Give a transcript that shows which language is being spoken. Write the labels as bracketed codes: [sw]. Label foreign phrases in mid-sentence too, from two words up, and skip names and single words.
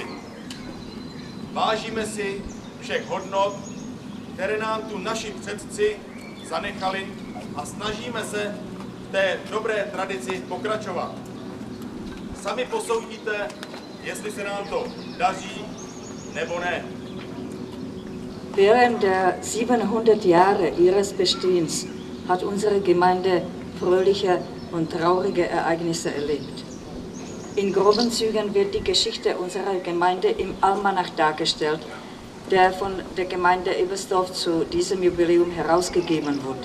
[cs] Vážíme si všech hodnot, které nám tu naši předci zanechali a snažíme se v té dobré tradici pokračovat. Sami posoudíte, jestli se nám to daří nebo ne. [de] Während der 700 Jahre ihres Bestehens hat unsere Gemeinde fröhliche und traurige Ereignisse erlebt. In groben Zügen wird die Geschichte unserer Gemeinde im Almanach dargestellt, der von der Gemeinde Ebersdorf zu diesem Jubiläum herausgegeben wurde.